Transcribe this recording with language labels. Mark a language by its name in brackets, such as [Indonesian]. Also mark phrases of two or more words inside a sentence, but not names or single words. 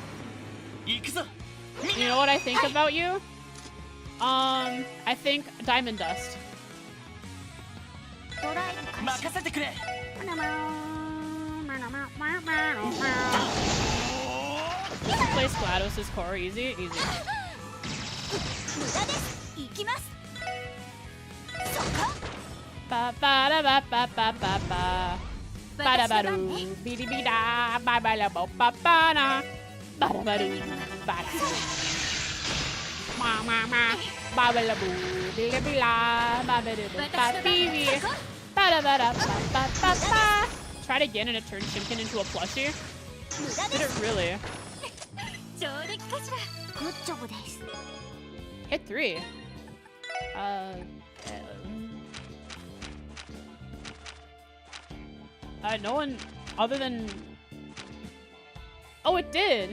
[English] You know what I think about you? I think diamond dust. Replace GLaDOS' core easy? Easy. Ba ba da ba ba ba ba ba. Ba da ba doo. Be dee be da. Ba ba la ba ba ba na. Ba da ba doo. Ba da. Ma ma ma. Ba ba la boo. Be la be la. Ba ba doo. Ba bee bee. Ba da ba da ba ba ba ba. Tried again and it turned Chimkin into a plushie. Did it really? Hit 3. No one other than Oh, it did.